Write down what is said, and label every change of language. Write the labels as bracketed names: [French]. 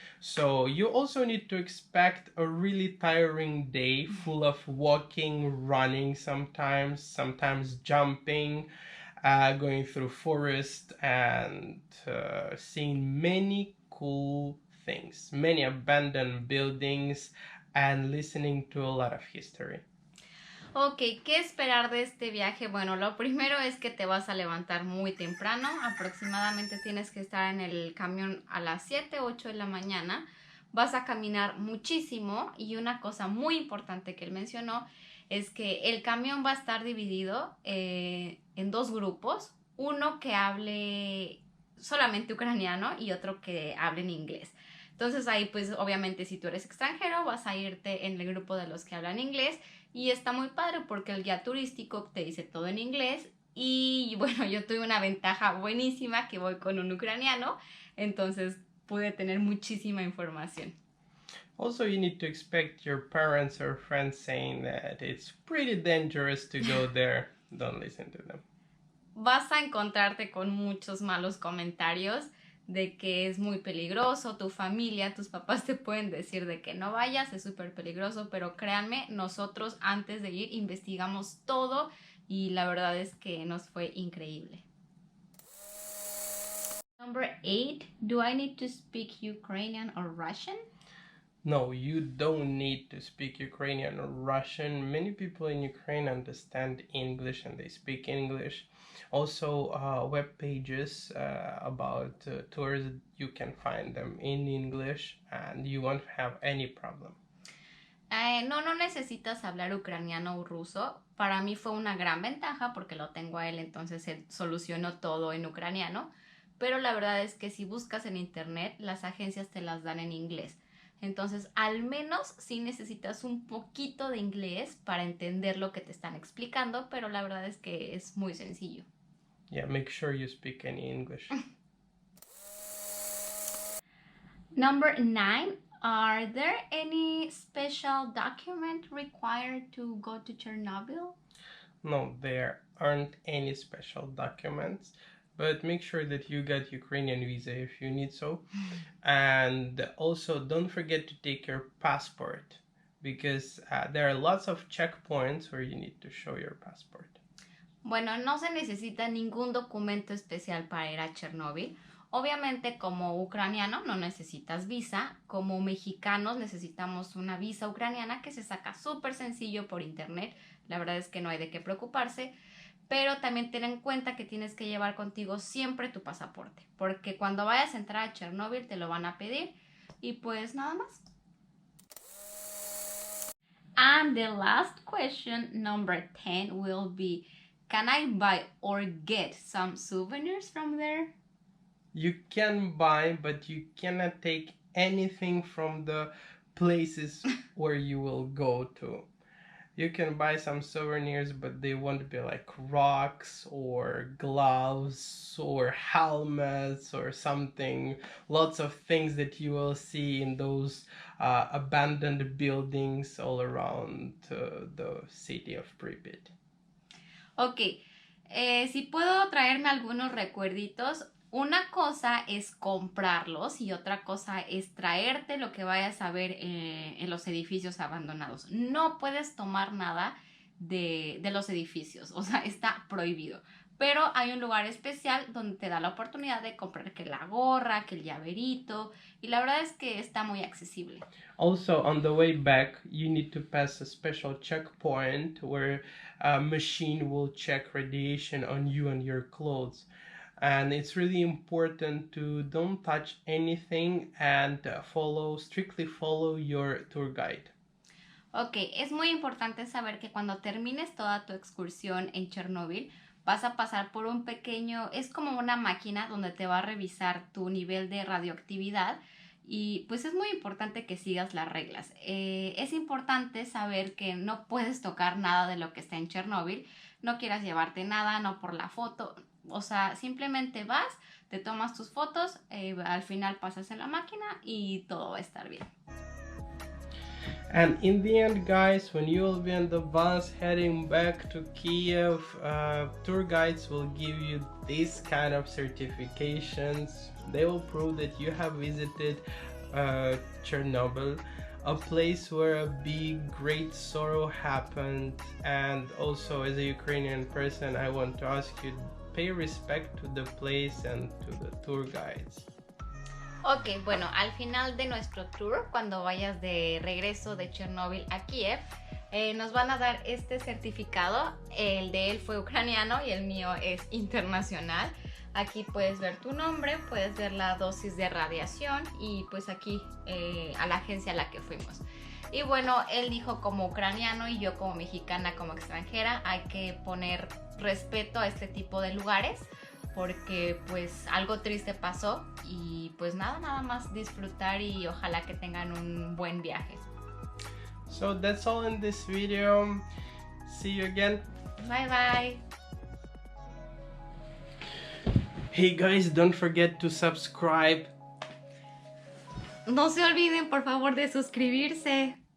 [English] So you also need to expect a really tiring day full of walking, running sometimes jumping, going through forest and seeing many cool things, many abandoned buildings, and listening to a lot of history. [Spanish] Ok, ¿qué esperar de este viaje? Bueno, lo primero es que te vas a levantar muy temprano, aproximadamente tienes que estar en el camión a las 7, 8 de la mañana, vas a caminar muchísimo y una cosa muy importante que él mencionó es que el camión va a estar dividido en 2 grupos, uno que hable solamente ucraniano y otro que hable en inglés. Entonces ahí pues obviamente si tú eres extranjero vas a irte en el grupo de los que hablan inglés y está muy padre porque el guía turístico te dice todo en inglés y bueno, yo tuve una ventaja buenísima que voy con un ucraniano, entonces pude tener muchísima información. [English] Also, you need to expect your parents or friends saying that it's pretty dangerous to go there. Don't listen to them. [Spanish] Vas a encontrarte con muchos malos comentarios de que es muy peligroso, tu familia, tus papás te pueden decir de que no vayas, es súper peligroso, pero créanme, nosotros antes de ir investigamos todo y la verdad es que nos fue increíble. [English] Number 8, do I need to speak Ukrainian or Russian? No, you don't need to speak Ukrainian or Russian. Many people in Ukraine understand English and they speak English. Also, web pages about tours, you can find them in English and you won't have any problem. [Spanish] No necesitas hablar ucraniano o ruso. Para mí fue una gran ventaja porque lo tengo a él, entonces él solucionó todo en ucraniano. Pero la verdad es que si buscas en internet, las agencias te las dan en inglés. Entonces, al menos sí necesitas un poquito de inglés para entender lo que te están explicando, pero la verdad es que es muy sencillo. [English] Yeah, make sure you speak any English. Number 9, are there any special document required to go to Chernobyl? No, there aren't any special documents, but make sure that you get Ukrainian visa if you need so. And also don't forget to take your passport because there are lots of checkpoints where you need to show your passport. [Spanish] Bueno, no se necesita ningún documento especial para ir a Chernobyl. Obviamente como ucraniano no necesitas visa, como mexicanos necesitamos una visa ucraniana que se saca súper sencillo por internet, la verdad es que no hay de qué preocuparse, pero también ten en cuenta que tienes que llevar contigo siempre tu pasaporte, porque cuando vayas a entrar a Chernobyl te lo van a pedir y pues nada más. [English] And the last question, number 10, will be, can I buy or get some souvenirs from there? You can buy, but you cannot take anything from the places where you will go to. You can buy some souvenirs, but they won't be like rocks or gloves or helmets or something. Lots of things that you will see in those abandoned buildings all around the city of Pripyat. [Spanish] Ok, si puedo traerme algunos recuerditos. Una cosa es comprarlos y otra cosa es traerte lo que vayas a ver en los edificios abandonados. No puedes tomar nada de los edificios, o sea, está prohibido. Pero hay un lugar especial donde te da la oportunidad de comprar que la gorra, que el llaverito, y la verdad es que está muy accesible. [English] Also, on the way back, you need to pass a special checkpoint where a machine will check radiation on you and your clothes. And it's really important to don't touch anything and strictly follow your tour guide. [Spanish] Ok, es muy importante saber que cuando termines toda tu excursión en Chernobyl, vas a pasar por un pequeño, es como una máquina donde te va a revisar tu nivel de radioactividad y pues es muy importante que sigas las reglas. Es importante saber que no puedes tocar nada de lo que está en Chernobyl, no quieras llevarte nada, no por la foto. O sea, simplemente vas, te tomas tus fotos, al final pasas en la máquina y todo va a estar bien. [English] And in the end, guys, when you will be on the bus heading back to Kiev, tour guides will give you these kind of certifications. They will prove that you have visited Chernobyl, a place where a big, great sorrow happened. And also, as a Ukrainian person, I want to ask you, pay respect to the place and to the tour guides. [Spanish] Ok, bueno, al final de nuestro tour, cuando vayas de regreso de Chernobyl a Kiev, nos van a dar este certificado. El de él fue ucraniano y el mío es internacional. Aquí puedes ver tu nombre, puedes ver la dosis de radiación y pues aquí a la agencia a la que fuimos. Y bueno, él dijo como ucraniano y yo como mexicana, como extranjera, hay que poner respeto a este tipo de lugares porque pues algo triste pasó y pues nada más disfrutar y ojalá que tengan un buen viaje. [English] So that's all in this video. See you again. Bye bye. Hey guys, don't forget to subscribe. [Spanish] No se olviden por favor de suscribirse.